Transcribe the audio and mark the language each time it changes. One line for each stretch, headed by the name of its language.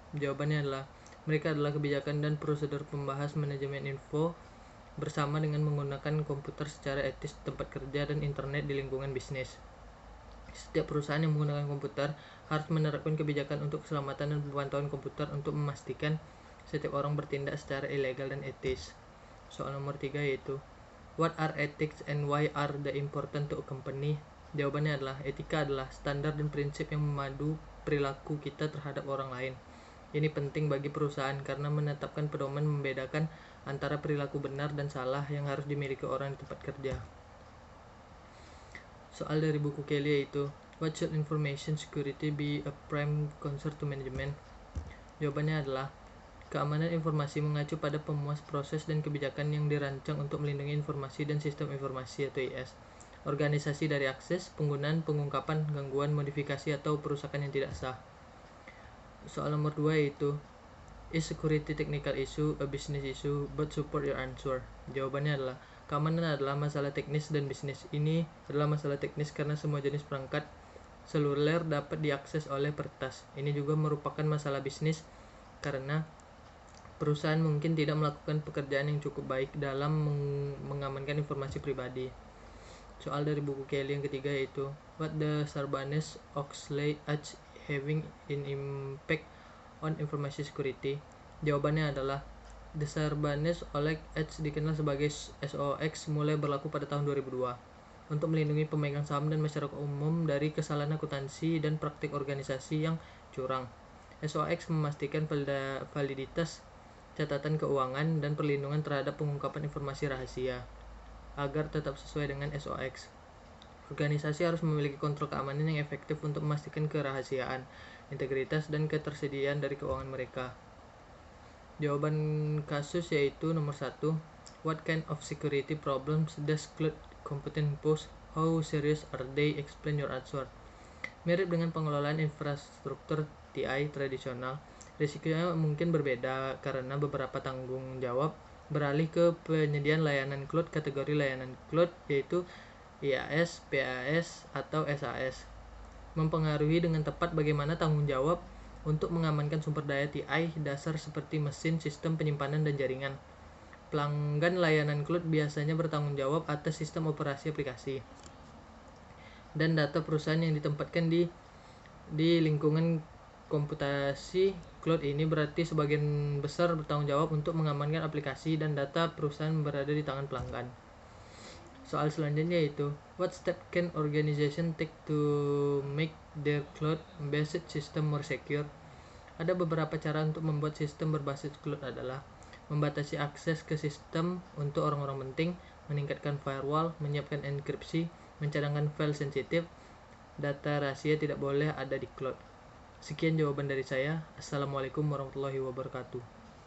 Indonesian: Jawabannya adalah mereka adalah kebijakan dan prosedur pembahas manajemen info bersama dengan menggunakan komputer secara etis di tempat kerja dan internet di lingkungan bisnis. Setiap perusahaan yang menggunakan komputer harus menerapkan kebijakan untuk keselamatan dan pemantauan komputer untuk memastikan setiap orang bertindak secara ilegal dan etis. Soal nomor 3 yaitu
English: what are ethics and why are they important to a company?
Indonesian: Jawabannya adalah etika adalah standar dan prinsip yang memadu perilaku kita terhadap orang lain. Ini penting bagi perusahaan karena menetapkan pedoman membedakan antara perilaku benar dan salah yang harus dimiliki orang di tempat kerja. Soal dari buku Kelly yaitu
English: what should information security be a prime concern to management?
Indonesian: Jawabannya adalah keamanan informasi mengacu pada pemuas proses dan kebijakan yang dirancang untuk melindungi informasi dan sistem informasi atau IS. Organisasi dari akses, penggunaan, pengungkapan, gangguan, modifikasi, atau perusakan yang tidak sah. Soal nomor 2 yaitu
English: is security technical issue a business issue but support your answer?
Indonesian: Jawabannya adalah keamanan adalah masalah teknis dan bisnis. Ini adalah masalah teknis karena semua jenis perangkat seluler dapat diakses oleh peretas. Ini juga merupakan masalah bisnis karena perusahaan mungkin tidak melakukan pekerjaan yang cukup baik dalam mengamankan informasi pribadi. Soal dari buku Kelly yang ketiga yaitu
English: what the Sarbanes-Oxley Act having in impact on information security?
Indonesian: Jawabannya adalah the Sarbanes-Oxley Act dikenal sebagai SOX mulai berlaku pada tahun 2002 untuk melindungi pemegang saham dan masyarakat umum dari kesalahan akuntansi dan praktik organisasi yang curang. SOX memastikan validitas catatan keuangan dan perlindungan terhadap pengungkapan informasi rahasia agar tetap sesuai dengan SOX. Organisasi harus memiliki kontrol keamanan yang efektif untuk memastikan kerahasiaan, integritas, dan ketersediaan dari keuangan mereka. Jawaban kasus yaitu nomor 1.
English: What kind of security problems does cloud computing pose? How serious are they? Explain your answer.
Indonesian: Mirip dengan pengelolaan infrastruktur TI tradisional, risikonya mungkin berbeda karena beberapa tanggung jawab beralih ke penyediaan layanan cloud kategori layanan cloud yaitu IaaS, PaaS, atau SaaS. Mempengaruhi dengan tepat bagaimana tanggung jawab untuk mengamankan sumber daya TI dasar seperti mesin, sistem penyimpanan, dan jaringan. Pelanggan layanan cloud biasanya bertanggung jawab atas sistem operasi aplikasi dan data perusahaan yang ditempatkan di lingkungan komputasi cloud. Ini berarti sebagian besar bertanggung jawab untuk mengamankan aplikasi dan data perusahaan berada di tangan pelanggan. Soal selanjutnya yaitu
English: what step can organization take to make their cloud-based system more secure?
Indonesian: Ada beberapa cara untuk membuat sistem berbasis cloud adalah membatasi akses ke sistem untuk orang-orang penting, meningkatkan firewall, menyiapkan enkripsi, mencadangkan file sensitif, data rahasia tidak boleh ada di cloud. Sekian jawaban dari saya.
Arabic: Assalamualaikum warahmatullahi wabarakatuh.